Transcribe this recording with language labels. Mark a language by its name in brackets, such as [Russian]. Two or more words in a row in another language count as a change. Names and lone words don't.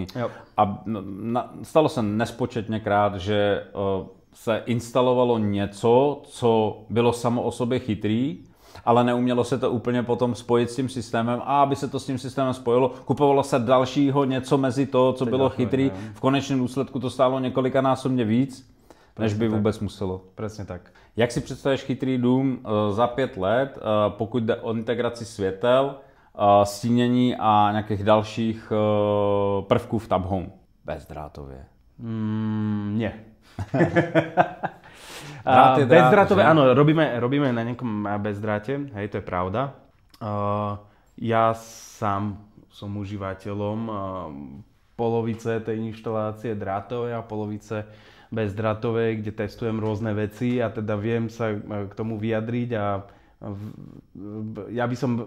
[Czech] A stalo se nespočetněkrát, že se instalovalo něco, co bylo samo o sobě chytrý, ale neumělo se to úplně potom spojit s tím systémem a aby se to s tím systémem spojilo, kupovalo se dalšího něco mezi to, co bylo chytrý. V konečném důsledku to stálo několikanásobně víc, než by vůbec muselo. Přesně tak. Jak si představíš chytrý dům za 5 let, pokud jde o integraci světel, stínění a nějakých dalších prvků v Tab Home? Bezdrátově. [Slovak] Nie. Bezdrátové, áno, robíme na nejakom bezdráte, hej, to je pravda. Ja sám som užívateľom polovice tej inštalácie drátovej a polovice bezdrátovej, kde testujem rôzne veci a teda viem sa k tomu vyjadriť a ja by som...